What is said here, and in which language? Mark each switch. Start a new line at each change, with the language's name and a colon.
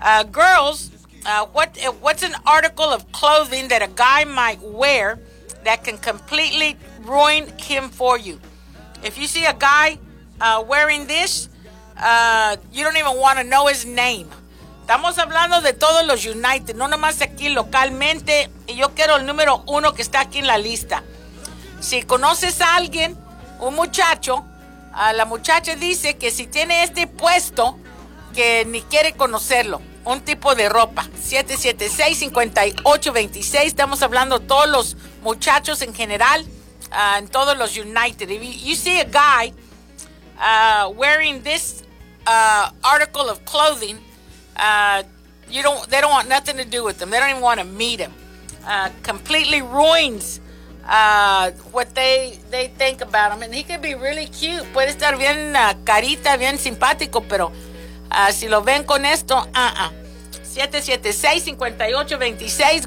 English: Girls, what's an article of clothing that a guy might wear that can completely ruin him for you? If you see a guy wearing this, you don't even want to know his name.
Spanish: Estamos hablando de todos los United, no nomás aquí localmente. Y yo quiero el número 1 que está aquí en la lista. Si conoces a alguien, un muchacho, la muchacha dice que si tiene este puesto, que ni quiere conocerlo. Un tipo de ropa, 776-5826, estamos hablando todos los muchachos en general, en todos los United.
English: If you see a guy wearing this article of clothing, they don't want nothing to do with them. They don't even want to meet him. Completely ruins what they think about him. And he could be really cute.
Spanish: Puede estar bien carita, bien simpático, pero si lo ven con esto, 776-5826.